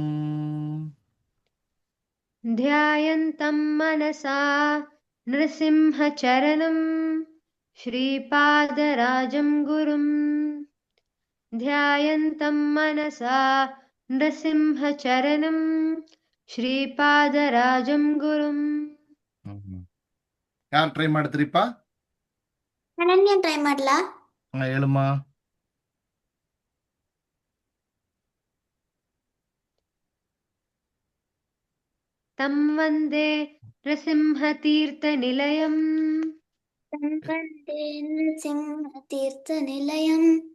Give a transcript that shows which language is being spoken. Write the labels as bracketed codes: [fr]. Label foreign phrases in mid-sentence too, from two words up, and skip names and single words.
[sa] ध्यायन्तं मनसा नृसिंहचरणं श्रीपादराजं गुरुम् ध्यायन्तं मनसा नृसिंहचरणं श्रीपादराजं गुरुम् [kn] ಯಾರು ಟ್ರೈ ಮಾಡ್ತೀರಿಪ್ಪ? ಅನನ್ಯ ಟ್ರೈ ಮಾಡ್ಲಾ? ಹೇಳಮ್ಮ. [sa] तं वन्दे नृसिंहतीर्थनिलयम् ವಂದೇ ನೃಸಿಂಹತೀರ್ಥನಿಲಯಂ